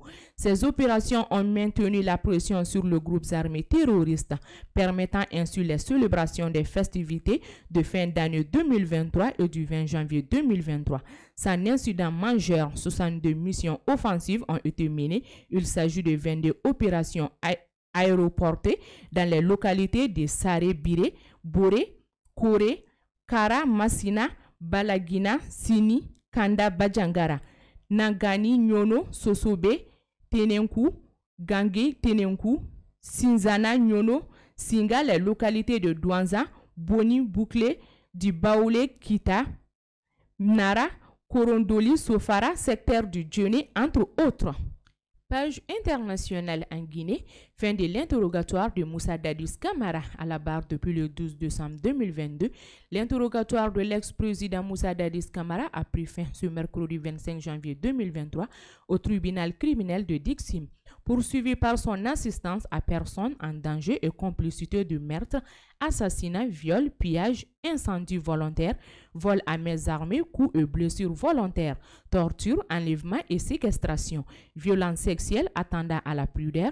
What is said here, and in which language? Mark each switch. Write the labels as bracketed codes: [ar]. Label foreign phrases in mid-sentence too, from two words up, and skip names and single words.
[fr] Ces opérations ont maintenu la pression sur le groupe armé terroriste, permettant ainsi les célébrations des festivités de fin d'année 2023 et du 20 janvier 2023. Sans incident majeur, 62 missions offensives ont été menées. Il s'agit de 22 opérations aéroportées dans les localités de Saré Biré, Boré, Koré, Kara, Massina, Balagina, Sini, Kanda, Bajangara, Nangani, Nyono, Sosobe, Tenenkou, Gangi, Tenenkou, Sinzana, Nyono, Singa, les localités de Douanza, Boni, Bouclé, du Baoulé, Kita, Nara, Korondoli, Sofara, secteur du Djoni, entre autres. Page internationale en Guinée, fin de l'interrogatoire de Moussa Dadis Camara à la barre depuis le 12 décembre 2022. L'interrogatoire de l'ex-président Moussa Dadis Camara a pris fin ce mercredi 25 janvier 2023 au tribunal criminel de Dixim, poursuivi par son assistance à personne en danger et complicité de meurtre, assassinat, viol, pillage, incendie volontaire, vol à main armée, coups et blessures volontaires, torture, enlèvement et séquestration, violence sexuelle attendant à la prud'homme.